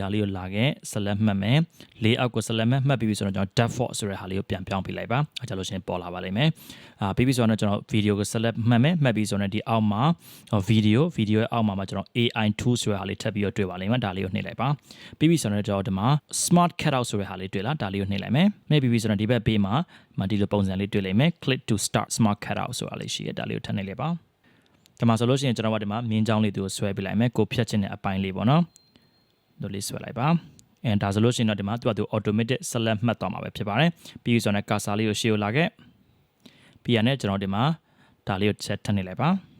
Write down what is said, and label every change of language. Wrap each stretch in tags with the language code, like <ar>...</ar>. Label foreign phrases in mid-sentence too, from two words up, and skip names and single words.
<my>ဟာလေးကိုလာခဲ့ select မှတ်မယ် layout ကို select မှတ်ပြီးပြီဆိုတော့ကျွန်တော် default ဆိုတဲ့ဟာလေးကိုပြန်ပြောင်းပြလိုက်ပါအဲ့ကြလို့ရှိရင်ပေါ်လာပါလိမ့်မယ်ပြီးပြီဆိုတော့ကျွန်တော် video ကို select မှတ်မယ် မှတ်ပြီးဆိုတော့ဒီအောက်မှာ video ရဲ့အောက်မှာကျွန်တော် AI2 ဆိုတဲ့ဟာလေးထပ်ပြီးတော့တွေ့ပါလိမ့်မယ်ဒါလေးကိုနှိပ်လိုက်ပါပြီးပြီဆိုတော့ကျွန်တော်ဒီမှာ</my> <en>smart cutout</en> <my>ဆိုတဲ့ဟာလေးတွေ့လားဒါလေးကိုနှိပ်လိုက်မယ်နှိပ်ပြီးဆိုတော့ဒီဘက်ဘေးမှာဒီလိုပုံစံလေးတွေ့လိမ့်မယ်</my> <en>click to start smart cutout</en> <my>ဆိုတာလေးရှိရဒါလေးကိုထပ်နှိပ်လိုက်ပါဒီမှာဆိုလို့ရှိရင်ကျွန်တော်ကဒီမှာမြင်းချောင်းလေးကိုဆွဲပြလိုက်မယ်ကိုဖြတ်ခြင်းတဲ့အပိုင်းလေးပေါ့နော်တို့လေးဆွဲလိုက်ပါဒါဆိုလို့ရှိရင်တော့ဒီမှာသူ</my> <en>automatic select</en> <my>မှတ်သွားမှာပဲဖြစ်ပါတယ်ပြီးဆိုတော့ cursor လေးကိုရှေ့ကိုလာခဲ့ပြီးရနဲ့ကျွန်တော်ဒီမှာဒါလေးကိုဆက်ထပ်နှိပ်လိုက်ပါ</my>